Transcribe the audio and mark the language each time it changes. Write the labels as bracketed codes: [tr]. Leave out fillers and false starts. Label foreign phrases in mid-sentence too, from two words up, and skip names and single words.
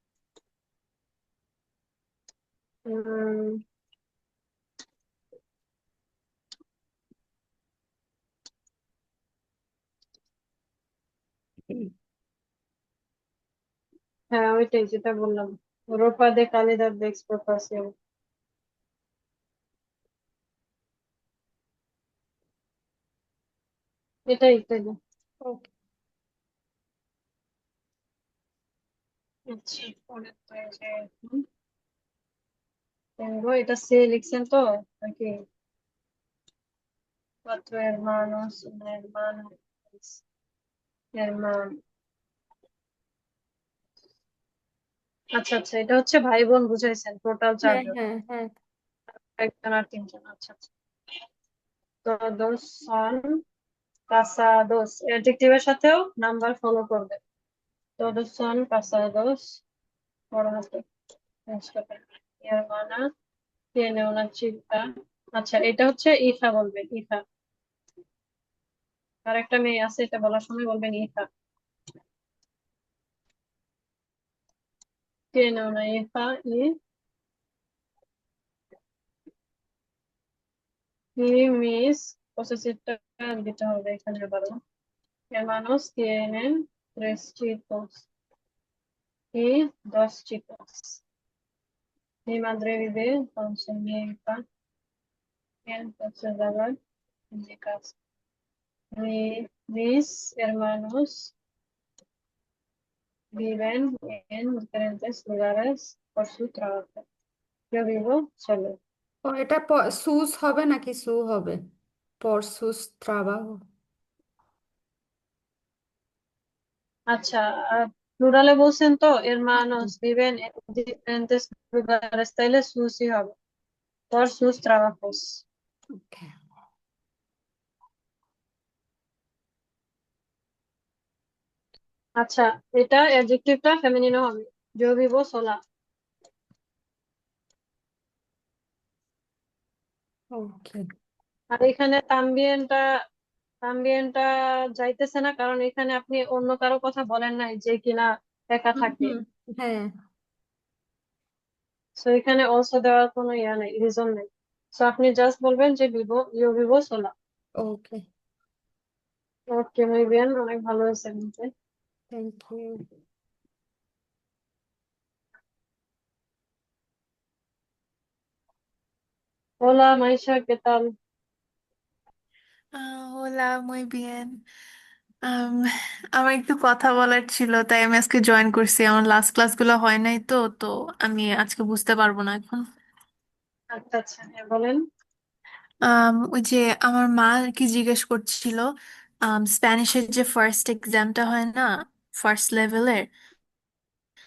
[bn] উম, হ্যাঁ ওইটাই যেটা বললাম, [es] ropa de calidad de exportación, [bn] এটাই তাই না? ওকে। আচ্ছা, পরে তো এই যে এটা সে লিখছেন তো নাকি? [es] cuatro hermanos, un hermano, hermano। [bn] আচ্ছা আচ্ছা, এটা হচ্ছে ভাই বোন বুঝাইছেন, টোটাল হ্যাঁ, চারজন, হ্যাঁ, হ্যাঁ। একজন আর তিনজন। আচ্ছা আচ্ছা। [es] todos son casados, [bn] অ্যাডজেক্টিভের সাথেও নাম্বার ফলো করবে। [es] todos son casados, [bn] বড় হাতে চেঞ্জ করবে। [es] mi hermana tiene una chica। [bn] আচ্ছা, এটা হচ্ছে ইফা বলবেন, ইফা। আর একটা মেয়ে আছে, এটা বলার সময় বলবেন ইফা। [es] tiene una hija y mis [bn] পসেসিভটা দিতে হবে এখানে আবারও। [es] hermanos tienen tres chicos y dos chicas। mi madre vive con su nieta en Portugal, en mi casa। mis hermanos viven en diferentes lugares por su trabajo। yo vivo solo। [bn] ও, এটা সুস হবে নাকি সু হবে? [es] por sus trabajo. [bn] আচ্ছা, প্লুরালে বলছেন তো [es] hermanos viven en diferentes lugares, [bn] তাইলে সুসই হবে, [es] por sus trabajos। [bn] ওকে। আচ্ছা, এটা অ্যাডজেক্টিভটা ফেমিনিনও হবে, [es] yo vivo sola। [bn] ওকে। আর এখানে তানবিয়েনটা, তানবিয়েনটা যাইতেছে না, কারণ এখানে আপনি অন্য কারো কথা বলেন নাই যে কিনা একা হুম, থাকে। হুম। হ্যাঁ। সো এখানে অলসো দেওয়ার কোনো ইয়া নেই, রিজন নেই। সো আপনি জাস্ট বলবেন যে [es] vivo, yo vivo sola। [bn] ওকে। ওকে, [es] muy bien, [bn] অনেক ভালো হয়েছে কিন্তু। [en] thank you. [es] hola Maisha, ¿qué tal? হোলা muy bien. [bn] আম, আমার একটু কথা বলার ছিল, তাই আমি আজকে জয়েন করছি। আমার লাস্ট ক্লাসগুলো হয় নাই, তো তো আমি আজকে বুঝতে পারবো না এখন। আচ্ছা আচ্ছা, হ্যাঁ বলেন। ওই যে আমার মা আর কি জিজ্ঞেস করছিল, স্প্যানিশের যে ফার্স্ট এক্সামটা হয় না, ফার্স্ট লেভেলের,